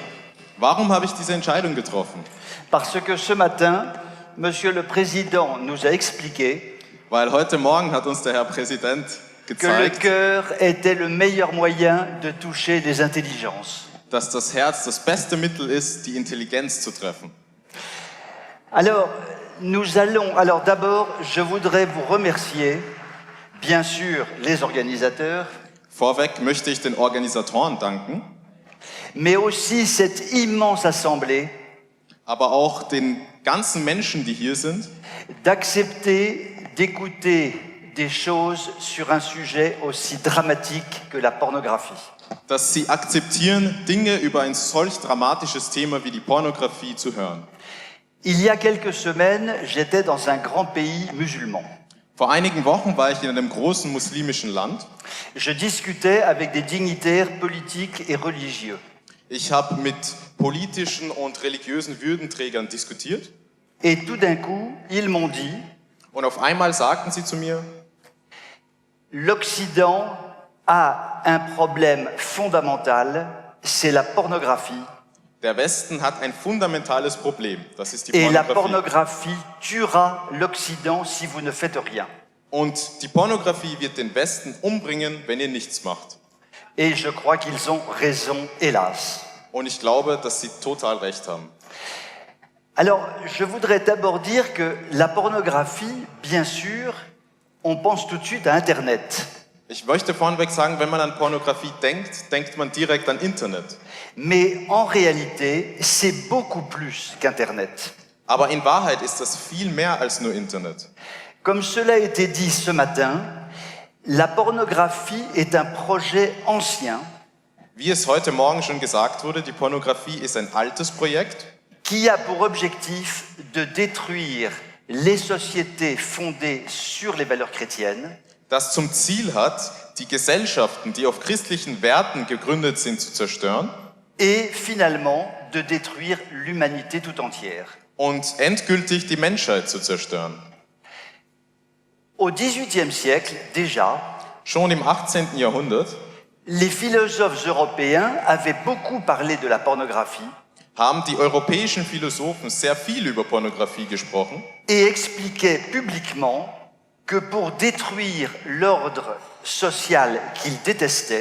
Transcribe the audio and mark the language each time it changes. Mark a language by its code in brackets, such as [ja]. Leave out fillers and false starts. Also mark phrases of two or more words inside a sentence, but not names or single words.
[de] Warum habe ich diese Entscheidung getroffen? [fr] Parce que ce matin, Monsieur le Président nous a expliqué [de] Weil heute Morgen hat uns der Herr Präsident [fr] que le [de] gezeigt, [fr] cœur était le meilleur moyen de toucher les intelligences. [de] dass das Herz das beste Mittel ist, die Intelligenz zu treffen. [fr] Alors, d'abord, je voudrais vous remercier, bien sûr, les organisateurs, [de] Vorweg möchte ich den Organisatoren danken, [fr] mais aussi cette immense assemblée, [de] aber auch den ganzen Menschen, die hier sind, [fr] d'accepter d'écouter des choses sur un sujet aussi dramatique que la pornographie. [de] dass sie akzeptieren, Dinge über ein solch dramatisches Thema wie die Pornografie zu hören. [fr] Il y a quelques semaines, j'étais dans un grand pays musulman. [de] Vor einigen Wochen war ich in einem großen muslimischen Land. [fr] Je discutais avec des dignitaires politiques et religieux. [de] Ich habe mit politischen und religiösen Würdenträgern diskutiert. [fr] Et tout d'un coup, ils m'ont dit, [de] Und auf einmal sagten sie zu mir, [fr] l'Occident a un problème fondamental, c'est la pornographie. [de] der Westen hat ein fundamentales Problem. Das ist die [fr] Et la [de] Pornografie. [fr] pornographie tuera l'Occident si vous ne faites rien. [de] Und die Pornografie wird den Westen umbringen, wenn ihr nichts macht. [fr] Et je crois qu'ils ont raison, hélas. [de] Und ich glaube, dass sie total recht haben. [fr] Alors, je voudrais d'abord dire que la pornographie, bien sûr, on pense tout de suite à Internet. [de] Ich möchte vorneweg sagen, wenn man an Pornografie denkt, denkt man direkt an Internet. [fr] Mais en réalité, c'est beaucoup plus qu'Internet. [de] Aber in Wahrheit ist das viel mehr als nur Internet. [fr] Comme cela a été dit ce matin, la pornographie est un projet ancien [de] Wie es heute Morgen schon gesagt wurde, die Pornografie ist ein altes Projekt, [fr] qui a pour objectif de détruire les sociétés fondées sur les valeurs chrétiennes [de] das zum Ziel hat, die Gesellschaften, die auf christlichen Werten gegründet sind, zu zerstören [fr] et finalement de détruire l'humanité tout entière. [de] und endgültig die Menschheit zu zerstören. [fr] Au XVIIIe siècle, déjà, [de] Schon im 18. Jahrhundert [fr] les philosophes européens avaient beaucoup parlé de la pornographie [de] haben die europäischen Philosophen sehr viel über Pornografie gesprochen [fr] et expliquaient publiquement que pour détruire l'ordre social qu'ils détestaient,